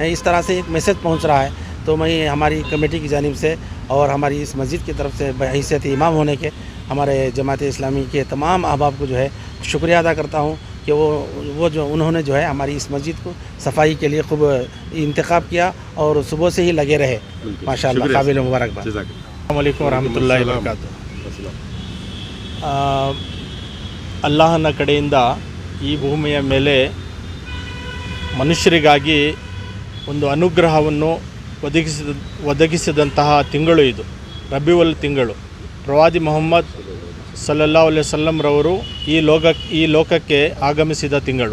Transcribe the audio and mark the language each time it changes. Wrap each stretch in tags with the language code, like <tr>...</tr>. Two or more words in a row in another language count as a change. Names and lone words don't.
<ur>اس طرح سے ایک میسج پہنچ رہا ہے۔ تو میں ہماری کمیٹی کی جانب سے اور ہماری اس مسجد کی طرف سے بحیثیت امام ہونے کے ہمارے جماعت اسلامی کے تمام احباب کو جو ہے شکریہ ادا کرتا ہوں کہ وہ جو انہوں نے جو ہے ہماری اس مسجد کو صفائی کے لیے خوب انتخاب کیا اور صبح سے ہی لگے رہے. ماشاءاللہ قابل مبارکباد.</ur> <ar>السلام عليكم ورحمة الله وبركاته.</ar> <kn>ಅಲ್ಲಾಹನ ಕಡೆಯಿಂದ ಈ ಭೂಮಿಯ ಮೇಲೆ ಮನುಷ್ಯರಿಗಾಗಿ ಒಂದು ಅನುಗ್ರಹವನ್ನು ಒದಗಿಸಿದಂತಹ ತಿಂಗಳು ಇದು ರಬಿಯುಲ್ ತಿಂಗಳು। ಪ್ರವಾದಿ ಮೊಹಮ್ಮದ್</kn> <ar>صلى الله عليه وسلم</ar> <kn>ರವರು ಈ ಲೋಕಕ್ಕೆ ಆಗಮಿಸಿದ ತಿಂಗಳು।</kn>